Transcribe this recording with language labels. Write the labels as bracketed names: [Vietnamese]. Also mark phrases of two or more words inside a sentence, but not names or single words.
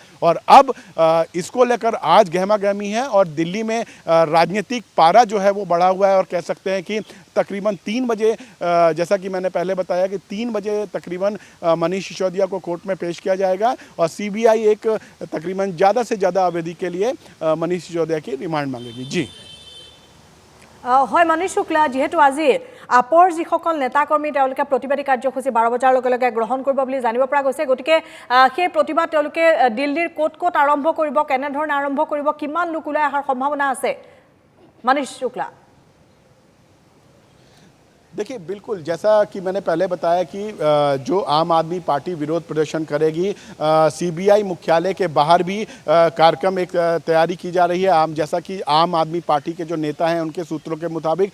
[Hindi] और अब इसको लेकर आज गहमा-गहमी है और दिल्ली में राजनीतिक पारा जो है वो बढ़ा हुआ है और कह सकते हैं कि तकरीबन 3 बजे, जैसा कि मैंने पहले बताया कि 3 बजे तकरीबन मनीष सिसोदिया को कोर्ट में पेश किया जाएगा और सीबीआई एक तकरीबन ज़्यादा से ज़्यादा अवधि के लिए मनीष सिसोदिया की रिमांड मांगेगी। जी [Assamese] হয় মনীষ শুক্লা, যেহেতু আজি আপৰ যিসকল নেতাকৰ্মী তেওঁলোকে প্ৰতিবাদী কাৰ্যসূচী 12 বজাৰ লগে লগে গ্ৰহণ কৰিব বুলি জানিব পৰা গৈছে, গতিকে সেই প্ৰতিবাদ তেওঁলোকে দিল্লীৰ ক'ত আৰম্ভ কৰিব, কেনেধৰণে আৰম্ভ কৰিব, কিমান লোক ওলাই অহাৰ সম্ভাৱনা আছে মনীষ শুক্লা? [Hindi] देखिए, बिल्कुल जैसा कि मैंने पहले बताया कि जो आम आदमी पार्टी विरोध प्रदर्शन करेगी, सीबीआई मुख्यालय के बाहर भी कार्यक्रम एक तैयारी की जा रही है, जैसा कि आम आदमी पार्टी के जो नेता हैं उनके सूत्रों के मुताबिक।